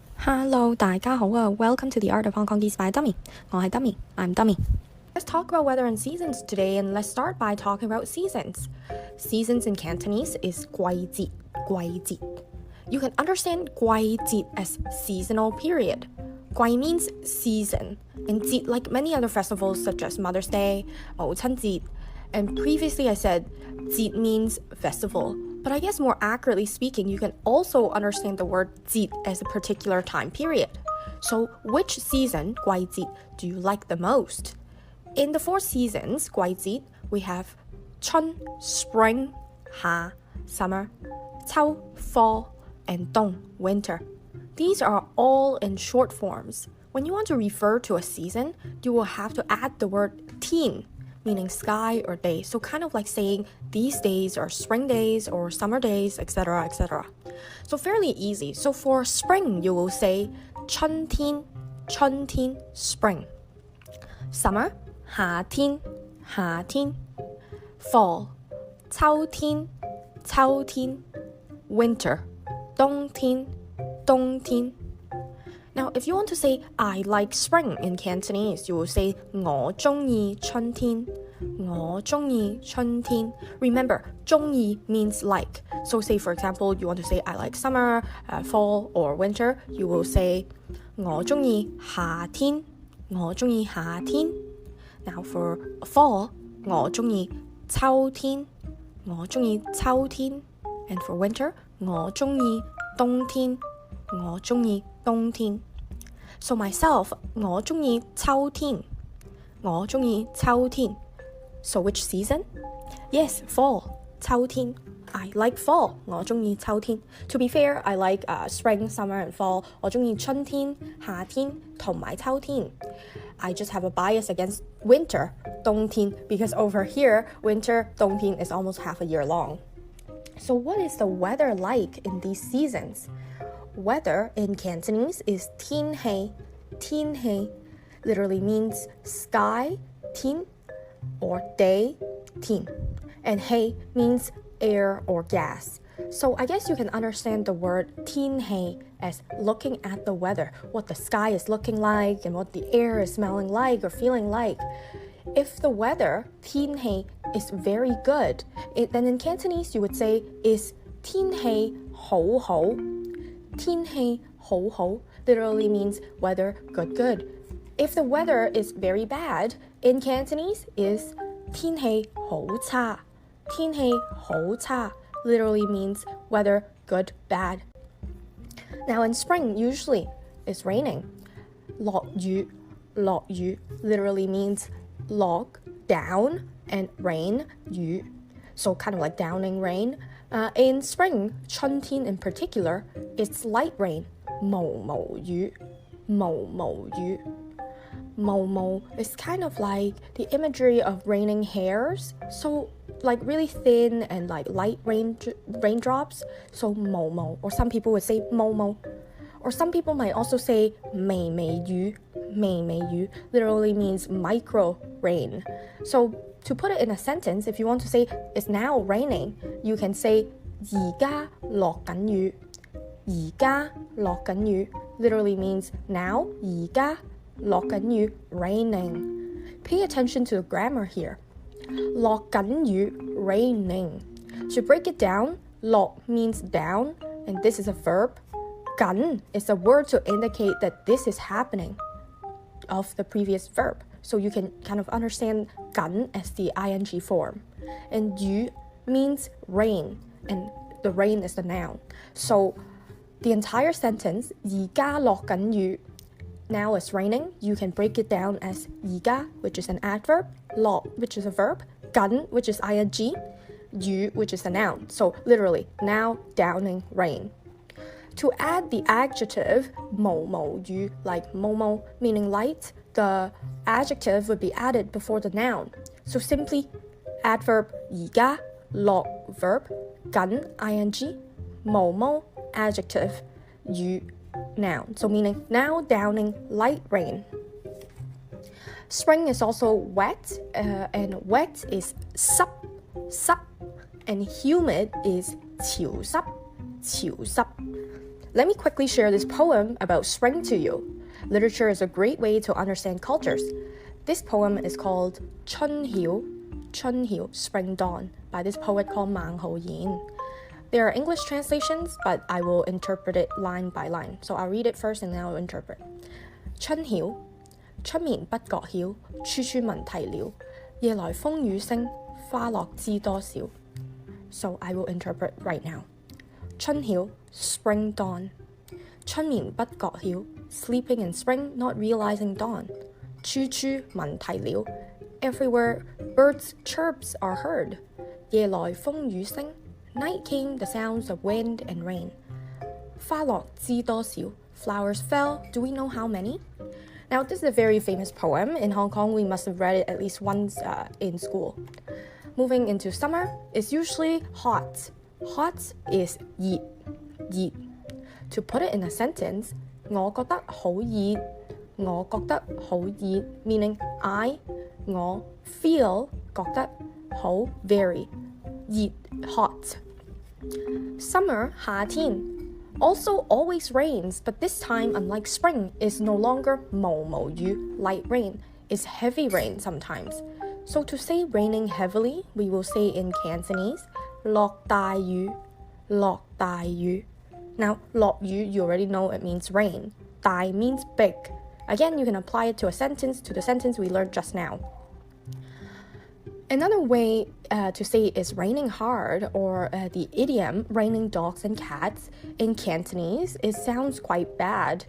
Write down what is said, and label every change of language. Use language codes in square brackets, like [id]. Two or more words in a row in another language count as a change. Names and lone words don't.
[en] Hello， [yue] 大家好啊 [en] ！Welcome to the Art of Hong Kongese by Dummy。 [yue] 我係 [en] Dummy，I'm Dummy。Let's talk about weather and seasons today, and let's start by talking about seasons. Seasons in Cantonese is 季節. You can understand 季節 as seasonal period. 季 means season, and 節, like many other festivals such as Mother's Day, 母親節, and previously I said 節 means festival. But I guess more accurately speaking, you can also understand the word 節 as a particular time period. So which season, 季節, do you like the most? In the four seasons, 季節, we have 春, spring, 夏, summer, 秋, fall, and 冬, winter. These are all in short forms. When you want to refer to a season, you will have to add the word 天, meaning sky or day. So kind of like saying these days are spring days or summer days, etc., etc. So fairly easy. So for spring, you will say 春天, spring. Summer, 夏天. Fall, 秋天. Winter, 冬天. Now, if you want to say I like spring in Cantonese, you will say [yue] 我鍾意春天. [en] Remember, 鍾意 means like. So say, for example, you want to say I like summer, fall, or winter, you will say [yue] 我鍾意夏天. [en] Now for fall, [yue] 我鍾意秋天. [en] And for winter, [yue] 我鍾意冬天. [en] So myself, [yue] 我鍾意秋天. [en] So which season? Yes, fall, 秋天. I like fall, [yue] 我鍾意秋天. [en] To be fair, I like spring, summer, and fall. [yue] 我鍾意春天, 夏天, 同埋秋天. [en] I just have a bias against winter, 冬天, because over here, winter, 冬天 is almost half a year long. So what is the weather like in these seasons? Weather in Cantonese is 天氣, literally means sky, 天, or day, 天, and 氣 means air or gas. So I guess you can understand the word 天氣 as looking at the weather, what the sky is looking like and what the air is smelling like or feeling like. If the weather, 天氣, is very good, then in Cantonese you would say is [yue] 天氣好好. 天氣好好 [en] literally means weather good. If the weather is very bad, in Cantonese is [yue] 天氣好差. 天氣好差 [en] literally means weather good, bad. Now in spring, usually it's raining. 落雨 literally means log, down, and rain, 雨. So kind of like downing rain. In spring, 春天 in particular, it's light rain, 毛雨. Mo is kind of like the imagery of raining hairs, so like really thin and like light raindrops, so mo, or some people would say mo, or some people might also say 微雨, literally means micro rain. So to put it in a sentence, if you want to say it's now raining, you can say [yue] 而家落緊雨. 而家落緊雨 [en] literally means now, [yue] 而家落緊雨 raining. [en] Pay attention to the grammar here. [yue] 落緊雨 raining. [en] To break it down, 落 means down, and this is a verb. 緊 is a word to indicate that this is happening of the previous verb. So you can kind of understand 緊 as the ing form. And 雨 means rain, and the rain is the noun. So the entire sentence, [yue] 而家落緊雨, [en] now it's raining, you can break it down as 而家, which is an adverb, 落, which is a verb, 緊, which is ing, 雨, which is a noun. So literally, now downing rain. To add the adjective 毛雨, like 毛, meaning light, the adjective would be added before the noun. So simply adverb 而家, 落 verb, 緊 ing, 毛 adjective, 雨 noun. So meaning now downing light rain. Spring is also wet, and wet is 濕, and humid is 潮濕. Let me quickly share this poem about spring to you. Literature is a great way to understand cultures. This poem is called 春曉, Spring Dawn, by this poet called 孟浩然. There are English translations, but I will interpret it line by line. So I'll read it first and then I'll interpret. [yue] 春曉，出面不覺曉，處處聞啼鳥。夜來風雨聲，花落知多少。 [en] So I will interpret right now. [yue] 春曉, [en] Spring Dawn. [yue] 春眠不覺曉, [en] Sleeping in spring, not realizing dawn. [yue] 處處聞啼鳥, [en] Everywhere birds' chirps are heard. [yue] 夜來風雨聲, [en] Night came the sounds of wind and rain. [yue] 花落知多少, [en] Flowers fell, do we know how many? Now, this is a very famous poem. In Hong Kong, we must have read it at least once in school. Moving into summer, it's usually hot. Hot is 熱. To put it in a sentence, [yue] 我覺得好熱, meaning我 feel 覺得好 very 熱 hot. [en] Summer 夏天 also always rains, but this time, unlike spring, is no longer 毛雨 light rain. It's heavy rain sometimes. So to say raining heavily, we will say in Cantonese [yue] 落大雨. [en] Now, 落雨, you already know it means rain. 大 means big. Again, you can apply it to the sentence we learned just now. Another way to say is raining hard, or the idiom raining dogs and cats in Cantonese, it sounds quite bad.